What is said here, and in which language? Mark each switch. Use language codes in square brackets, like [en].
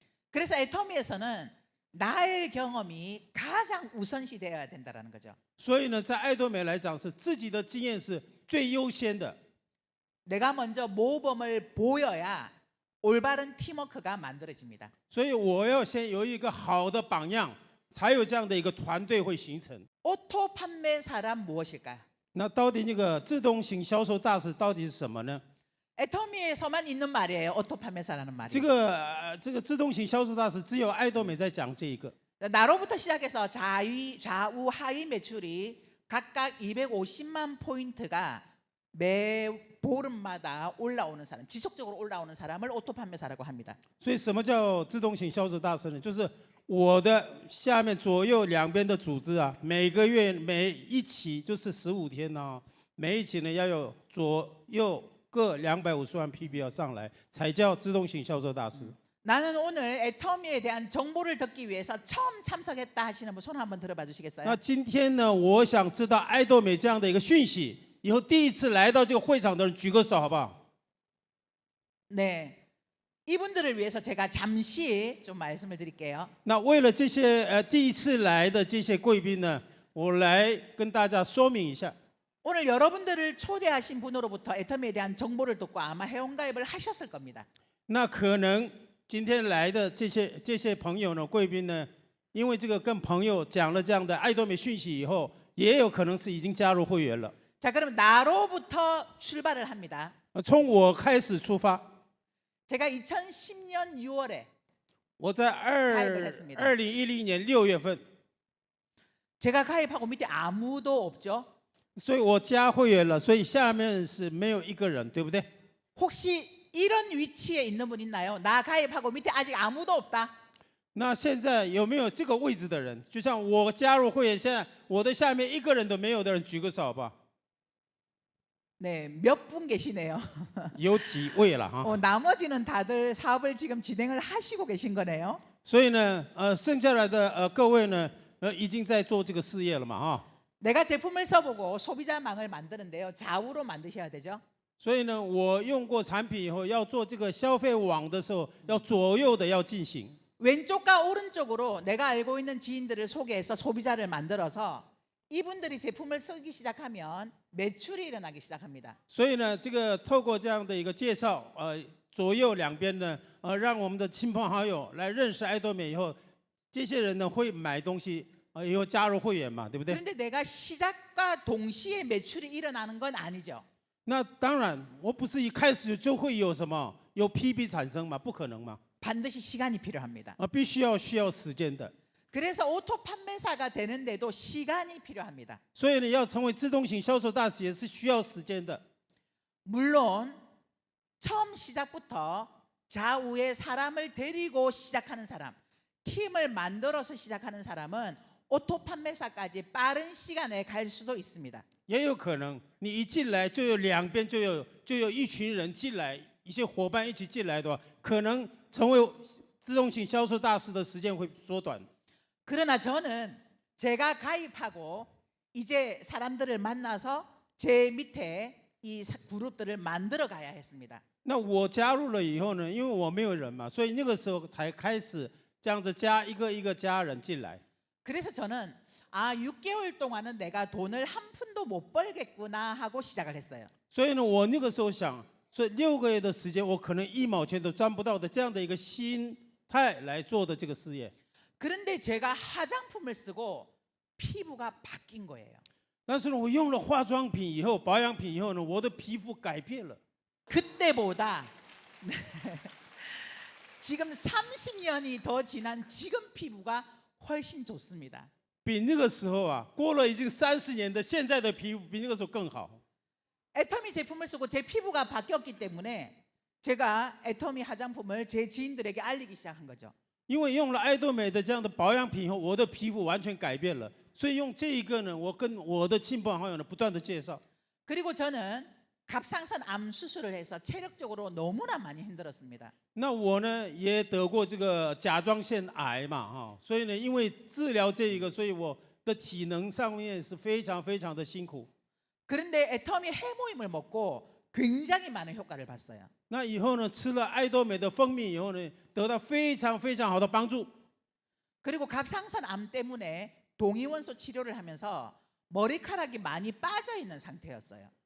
[ko] 그래서 애터미에서는 나의 경험이 가장 우선시 되어야 된다는 거죠. [zh] 所以呢，在爱多美来讲，是自己的经验是最优先的。 [ko] 내가 먼저 모범을 보여야 올바른 팀워크가 만들어집니다. [zh] 所以我要先有一个好的榜样，才有这样的一个团队会形成。 [ko] 오토 판매사란 무엇일까요? [zh] 那到底那个自动型销售大使到底是什么呢？ [ko] 애터미에서만 있는 말이에요. 오토 판매사라는 말이. [zh] 这个自动型销售大使只有爱多美在讲这一个。 [ko] 나로부터 시작해서 좌우 하위 매출이 각각 250만 포인트가 매 보름마다 올라오는 사람, 지속적으로 올라오는 사람을 오토 판매사라고 합니다. [zh] 所以什么叫自动型销售大师呢？就是我的下面左右两边的组织啊，每个月每一期就是15天呢，每一期呢要有左右各250万 PB 要上来，才叫自动型销售大师。 [ko] 나는 오늘 애터미에 대한 정보를 듣기 위해서 처음 참석했다 하시는 분 손 한번 들어봐 주시겠어요? [zh] 那今天呢，我想知道爱多美这样的一个讯息，以后第一次来到这个会场的人举个手好不好？ [ko] 네. 이분들을 위해서 제가 잠시 좀 말씀을 드릴게요. [zh] 那为了这些第一次来的这些贵宾呢，我来跟大家说明一下。 [ko] 오늘 여러분들을 초대하신 분으로부터 애터미에 대한 정보를 듣고 아마 회원가입을 하셨을 겁니다. [zh] 那可能今天来的这些朋友呢，贵宾呢，因为这个跟朋友讲了这样的爱多美讯息以后，也有可能是已经加入会员了。 [ko] 자, 그럼 나로부터 출발을 합니다. [zh] 从我开始出发， [ko] 제가 2010년 6월에 [zh] 我在 [ko] 가입을 했습니다. [zh] 2010年6月份， [ko] 제가 가입하고 밑에 아무도 없죠. [zh] 所以我加会员了，所以下面是没有一个人，对不对？ [ko] 혹시 이런 위치에 있는 분 있나요? 나 가입하고 밑에 아직 아무도 없다. [zh] 那现在有没有这个位置的人？就像我加入会员，现在我的下面一个人都没有的人，举个手好不好？ [ko] 네, 몇 분 계시네요. [zh] 有几位了哈？ [ko] 나머지는 다들 사업을 지금 진행을 하시고 계신 거네요. [zh] 所以呢，剩下来的各位呢，已经在做这个事业了嘛哈。 [ko] 내가 제품을 써보고 소비자망을 만드는데요. 좌우로 만드셔야 되죠. [zh] 所以呢，我用过产品以后，要做这个消费网的时候，要左右的要进行。 [ko] 왼쪽과 오른쪽으로 내가 알고 있는 지인들을 소개해서 소비자를 만들어서 이분들이 제품을 쓰기 시작하면 매출이 일어나기 시작합니다. [zh] 所以呢，这个透过这样的一个介绍，左右两边呢，让我们的亲朋好友来认识爱多美以后，这些人呢会买东西，以后加入会员嘛，对不对？ [ko] 그런데 내가 시작과 동시에 매출이 일어나는 건 아니죠. [zh] 那当然，我不是一开始就会有什么有 PB 产生嘛，不可能嘛， [ko] 반드시 시간이 필요합니다. [zh] 必须要需要时间的。 [ko] 그래서 오토 판매사가 되는데도 시간이 필요합니다. [zh] 所以呢，要成为自动型销售大使也是需要时间的。 [ko] 물론 처음 시작부터 좌우에 사람을 데리고 시작하는 사람, 팀을 만들어서 시작하는 사람은 오토 판매사까지 빠른 시간에 갈 수도 있습니다. [zh] 也有可能你一进来就有两边就有一群人进来，一些伙伴一起进来的话，可能成为自动型销售大师的时间会缩短。 [ko] 그러나 저는 제가 가입하고 이제 사람들을 만나서 제 밑에 이 그룹들을 만들어 가야 했습니다. [zh] 那我加入了以后呢，因为我没有人嘛，所以那个时候才开始这样子加一个一个家人进来。 [ko] 그래서 저는 6개월 동안은 내가 돈을 한 푼도 못 벌겠구나 하고 시작을 했어요. [zh] 所以呢，我那个时候想，所以6个月的时间，我可能1毛钱都赚不到的这样的一个心态来做的这个事业。 [ko] 그런데 제가 화장품을 쓰고 피부가 바뀐 거예요. [zh] 但是呢，我用了化妆品以后，保养品以后呢，我的皮肤改变了。 [ko] 그때보다 지금 30년이 더 지난 지금 피부가 훨씬 좋습니다. [zh] 比那个时候啊，过了已经30年的现在的皮肤比那个时候更好。 [ko] 애터미 제품을 쓰고 제 피부가 바뀌었기 때문에 제가 애터미 화장품을 제 지인들에게 알리기 시작한 거죠. [zh] 因为用了爱多美的这样的保养品以后，我的皮肤完全改变了。所以用这一个呢，我跟我的亲朋好友呢不断的介绍。 [ko] 그리고 저는 갑상선 암 수술을 해서 체력적으로 너무나 많이 힘들었습니다. [zh] 那我呢也得过这个甲状腺癌嘛，哈，所以呢，因为治疗这一个，所以我的体能上面是非常非常的辛苦。 [ko] 그런데 애터미 해모임을 먹고 굉장히 많은 효과를 봤어요. [zh] 那以后呢，吃了爱多美的蜂蜜以后呢，得到非常非常好的帮助。 [ko] 그리고 갑상선 암 때문에 동위원소 치료를 하면서 머리카락이 많이 빠져 있는 상태였어요.